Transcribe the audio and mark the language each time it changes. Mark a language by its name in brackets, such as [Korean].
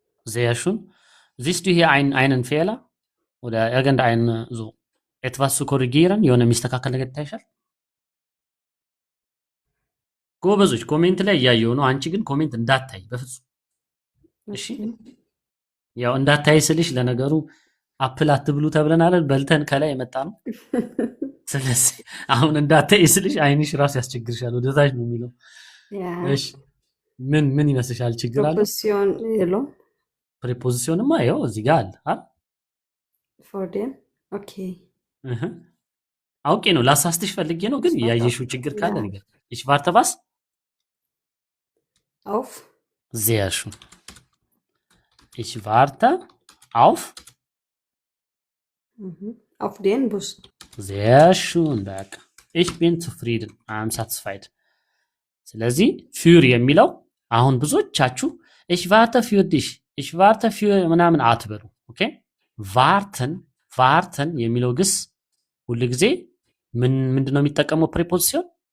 [German] sehr schön siehst du hier einen Fehler oder irgendein so etwas zu korrigieren? [Amharic] የሆነ የሚስተካከል ነገር ይታይሻል? ጎበዞች ኮሜንት ላይ እያየሁ ነው። አንቺ ግን ኮሜንት እንዳታይ በፍጹም እሺ። ያው እንዳታይ ስልሽ ለነገሩ አፕል አትብሉ ተብለናል፣ በልተን ከላይ የመጣ ነው። ስለዚህ አሁን እንዳታይ ስልሽ አይንሽ ራሱ ያስቸግርሻል፣ ወደ ታች ነው የሚለው። እሺ ምን ይመስልሻል? ችግር አለ? Proposition የለውም። ፕሪፖዚሽንማ ይኸው እዚህ ጋር አለ አይደል? [English] For them. Okay. [Amharic] አውቄ ነው ላሳስትሽ ፈልጌ ነው፣ ግን ያየሽው ችግር ካለ ነገር [German] ich warte was? Auf. Sehr schön. Ich warte auf. Auf den Bus. Sehr schön, በቃ ich bin zufrieden. [English] I'm satisfied. [Amharic] ስለዚህ für የሚለው አሁን ብዙዎቻችሁ [German] ich warte für dich, ich warte für [Amharic] ምናምን አትበሉ። ኦኬ warten የሚለው ግስ ሁሉ ጊዜ ምንድነው የሚጠቀመው ፕሪፖዚሽን?